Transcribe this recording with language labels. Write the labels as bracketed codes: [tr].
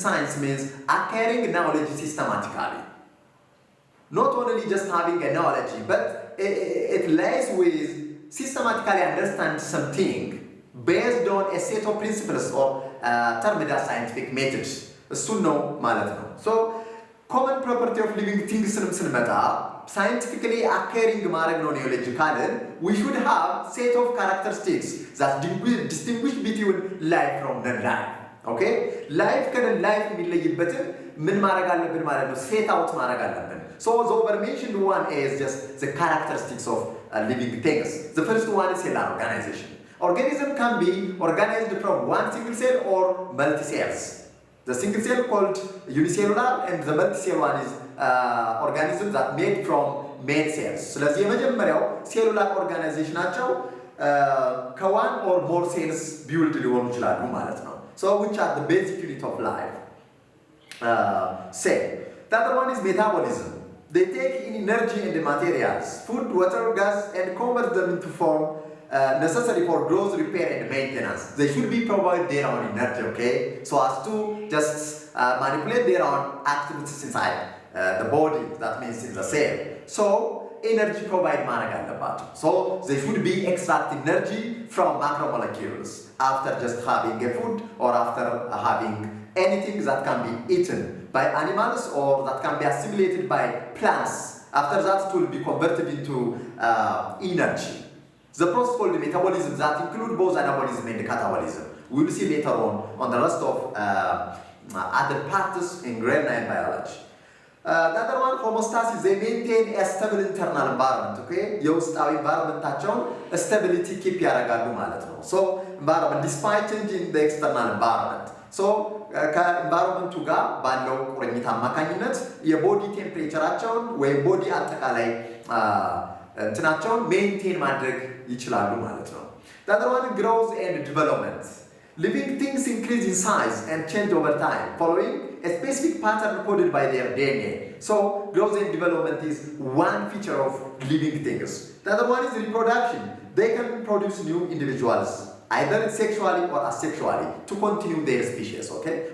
[en] Science means acquiring knowledge systematically. Not only just having a knowledge, but it lies with systematically understand something based on a set of principles or termed as scientific methods. [am] እሱን ነው ማለት ነው። [en] So common property of living things [am] ስንመጣ [en] scientifically occurring [am] ማድረግ ነው ኒዮሎጂ ካልን [en] we should have set of characteristics that distinguish between life from non-life. Okay? [am] Life ከnon-life የሚለይበትን ምን ማድረግ አለብን ማለት ነው? [en] set out [am] ማድረግ አለብን. [en] So the over-mentioned one is just the characteristics of living things. The first one is cellular organization. Organism can be organized from one single cell or multi-cells. The single cell called unicellular and the multi-cell one is organism that made from main cells. [am] ስለዚህ የመጀመሪያው cellular organization ናቸው ከ [en] one or more cells build [am] ሊሆኑ ይችላሉ ማለት ነው. [en] So which are the basic unit of life. Cell. The other one is metabolism. They take in energy and materials, food, water, gas, and convert them into form necessary for growth, repair, and maintenance. They should be provided their own energy, okay? So as to just manipulate their own activities inside the body, that means in the cell. So energy provide [am] ማድረግ አለባቸው. [en] So they should be extract energy from macromolecules after just having a food or after having anything that can be eaten by animals or that can be assimilated by plants. After that it will be converted into energy. The process called metabolism that include both anabolism and catabolism. We will see later on the rest of other parts in grade 9 biology. The other one, homeostasis, they maintain a stable internal environment, okay? [am] የውስጣዊ environment stability keep ያደርጋሉ ማለት ነው. [en] So environment despite change in the external environment. [am] So ከኤንቫይሮንመንቱ ጋር ባለው ቁርኝት አማካኝነት የቦዲ ቴምፕሬቸራቸውን ወይም ቦዲ አጠቃላይ እንትናቸውን ሜንቴን ማድረግ ይችላሉ ማለት ነው. [en] The other one, growth and development. Living things increase in size and change over time following a specific pattern coded by their DNA. So growth and development is one feature of living things. The other one is reproduction. They can produce new individuals either sexually or asexually to continue their species, okay?